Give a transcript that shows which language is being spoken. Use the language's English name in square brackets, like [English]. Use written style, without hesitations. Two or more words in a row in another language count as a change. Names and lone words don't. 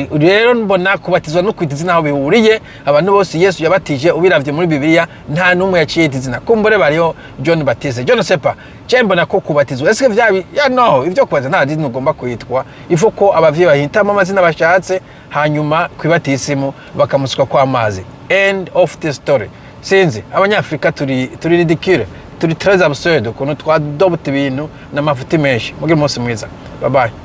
[Rundi] Rero mbona kubatizwa no kwita izina aho bihuriye abantu bose Yesu yabatije ubiravye muri Bibiliya nta numwe yaciye izina. Kumbure bariyo John Baptiste John Sepa mbona ko kubatizwa ese vyabi no ivyo kubaza nta dini ugomba kwitwa ifo ko abavye bahitamo amazina bashatse hanyuma kwibatisimu bakamusuka kwa amazi. [English] End of the story. [Rundi] Sinzi abanyafrika turi ridicule turi [French] très absurde [Rundi] kuno twadobute ibintu n'amafuti menshi. Mugire umunsi mwiza. [English] Bye bye.